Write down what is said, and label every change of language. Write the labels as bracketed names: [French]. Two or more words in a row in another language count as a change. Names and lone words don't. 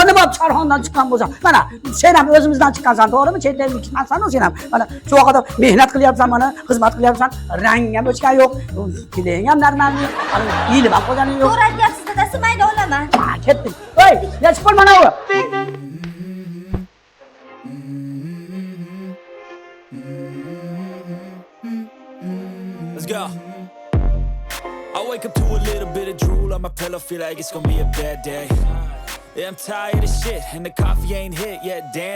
[Uzbek] Nima Sharxondan chiqqan bo'lsam, mana sen ham o'zimizdan chiqqansan, to'g'rimi? Chet elniki emassan sen ham. Mana shu vaqtda mehnat qilyapsan, mana xizmat qilyapsan, rang ham o'chgan yo'q, keling ham normalniy, yilib ham qo'yganing yo'q. To'g'ri aytyapsiz dadasi, mayli olaman. Ketdik. Voy, nechib qol mana u. [English] Let's go. I wake up to a little bit of drool on my pillow, feel like it's gonna be a bad day. Yeah, I'm tired of shit, and the coffee ain't hit yet, damn.